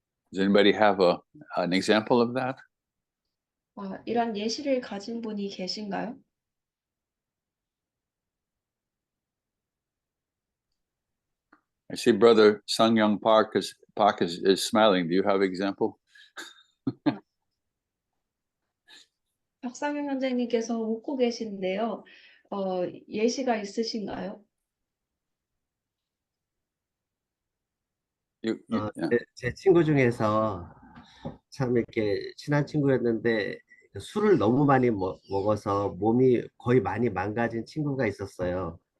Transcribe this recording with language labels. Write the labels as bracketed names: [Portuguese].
[English] Does anybody have an example of that? [Korean] 이런 예시를 가진 분이 계신가요? [English] I see Brother Sang-Young Park is smiling. Do you have example? [Korean] 박상현 선생님께서 웃고 계신데요. 예시가 있으신가요? [English] Yeah. [Korean] 제 친구 중에서 참 이렇게 친한 친구였는데 술을 너무 많이 먹어서 몸이 거의 많이 망가진 친구가 있었어요.